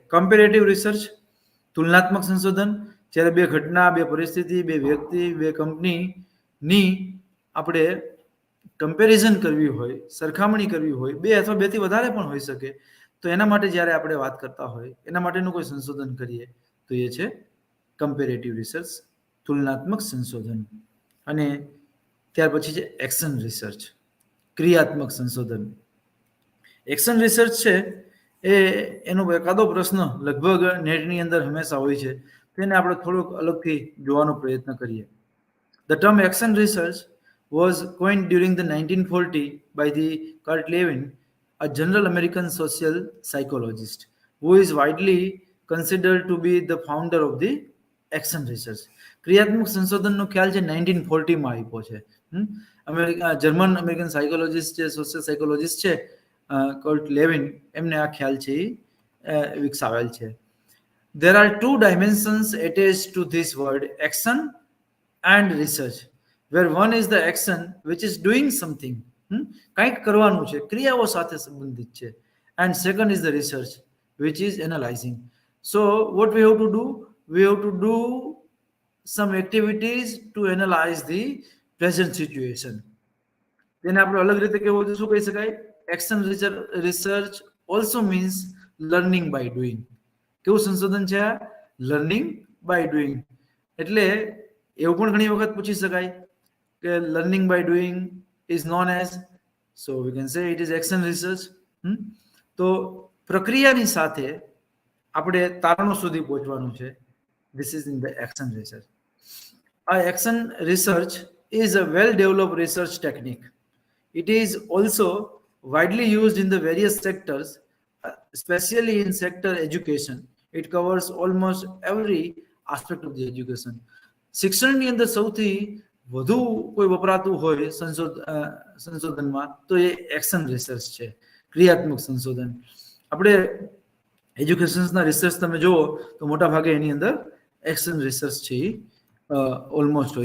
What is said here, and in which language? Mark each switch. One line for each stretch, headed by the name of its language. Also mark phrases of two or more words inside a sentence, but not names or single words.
English: comparative research,
Gujarati: તુલનાત્મક સંશોધન, જ્યારે બે ઘટના, બે પરિસ્થિતિ, બે વ્યક્તિ, બે કંપનીની આપણે કમ્પેરિઝન કરવી હોય, સરખામણી કરવી હોય, બે અથવા બેથી વધારે પણ હોઈ શકે, તો એના માટે જ્યારે આપણે વાત કરતા હોય એના માટેનું કોઈ સંશોધન કરીએ તો એ છે
English: comparative research,
Gujarati: તુલનાત્મક સંશોધન. અને ત્યાર પછી છે
English: action research,
Gujarati: ક્રિયાત્મક સંશોધન.
English: action research
Gujarati: છે એ એનો એકાદો પ્રશ્ન લગભગ નેટની અંદર હંમેશા હોય છે, તેને આપણે થોડુંક અલગથી જોવાનો પ્રયત્ન કરીએ.
English: The term action research was coined during the 1940 by the Kurt Lewin, a general American social psychologist who is widely considered to be the founder of the action research.
Gujarati: ક્રિયાત્મક સંશોધનનો ખ્યાલ છે 1940માં આપ્યો છે.
English: German American psychologist
Gujarati: છે,
English: social psychologist
Gujarati: છે કર્ટ લેવિન, એમને આ ખ્યાલ છે એ વિકસાવેલ છે.
English: There are two dimensions attached to this word, action and research, where one is the action which is doing something,
Gujarati: કંઈક કરવાનું છે, ક્રિયાઓ સાથે સંબંધિત છે,
English: and second is the research which is analyzing. So what we have to do? We have to do some activities to analyze the present situation.
Gujarati: તેને આપણે અલગ રીતે કેવું શું કહી શકાય?
English: action research also means learning by doing.
Gujarati: કેવું સંશોધન છે આ?
English: learning by doing.
Gujarati: એટલે એવું પણ ઘણી વખત પૂછી શકાય કે
English: learning by doing is known as, so we can say it is action research.
Gujarati: તો પ્રક્રિયાની સાથે આપણે તારણો સુધી પહોંચવાનું છે.
English: this is in the action research. આ action research is a well developed research technique. It is also widely used in the various sectors, especially in sector education. It covers almost every aspect of the education.
Gujarati: શિક્ષણની અંદર સૌથી વધુ કોઈ વપરાતું હોય સંશોધનમાં તો એ
English: action research
Gujarati: છે, ક્રિયાત્મક સંશોધન. આપણે એજ્યુકેશન્સના રિસર્ચ તમે જુઓ તો મોટા ભાગે એની અંદર
English: action research
Gujarati: છે ઓલમોસ્ટ હોય છે.